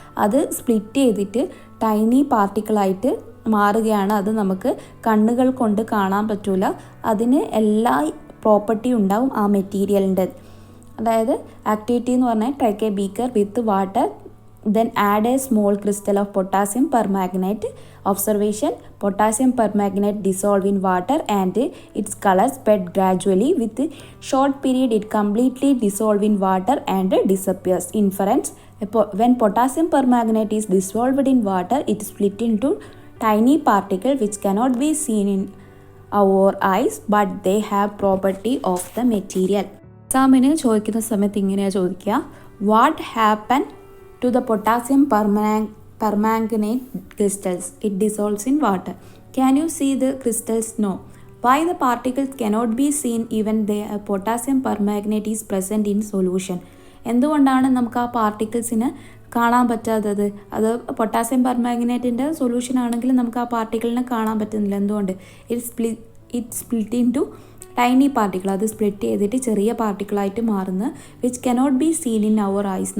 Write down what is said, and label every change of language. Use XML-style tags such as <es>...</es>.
<ml>അത് സ്പ്ലിറ്റ് ചെയ്തിട്ട് ടൈനി പാർട്ടിക്കിളായിട്ട് മാറുകയാണ്. അത് നമുക്ക് കണ്ണുകൾ കൊണ്ട് കാണാൻ പറ്റില്ല. അതിന് എല്ലാ പ്രോപ്പർട്ടി ഉണ്ടാവും ആ മെറ്റീരിയലിൻ്റെ. അതായത് ആക്ടിവിറ്റി എന്ന് പറഞ്ഞാൽ</ml> <en>Take a beaker with water, then add a small crystal of potassium permanganate. Observation: potassium permanganate dissolve in water and its color spread gradually. With short period it completely dissolve in water and disappears. Inference: when potassium permanganate is dissolved in water, it split into tiny particles which cannot be seen in our eyes, but they have property of the material.</en> <ml>എക്സാമിന് ചോദിക്കുന്ന സമയത്ത് ഇങ്ങനെയാണ് ചോദിക്കുക:</ml> <en>what happened to the potassium permanganate crystals? It dissolves in water. Can you see the crystals? No. Why the particles cannot be seen even though potassium permanganate is present in solution?</en> <ml>എന്തുകൊണ്ടാണ് നമുക്ക് ആ പാർട്ടിക്കിൾസിന് കാണാൻ പറ്റാത്തത്? അത് potassium പെർമാംഗനേറ്റിൻ്റെ solution ആണെങ്കിൽ നമുക്ക് ആ പാർട്ടിക്കിളിനെ കാണാൻ പറ്റുന്നില്ല. എന്തുകൊണ്ട്?</ml> <en>It split into tiny particle.</en> <ml>അത് സ്പ്ലിറ്റ് ചെയ്തിട്ട് ചെറിയ പാർട്ടിക്കിളായിട്ട് മാറുന്ന</ml> <en>Which cannot be seen in our eyes.</en>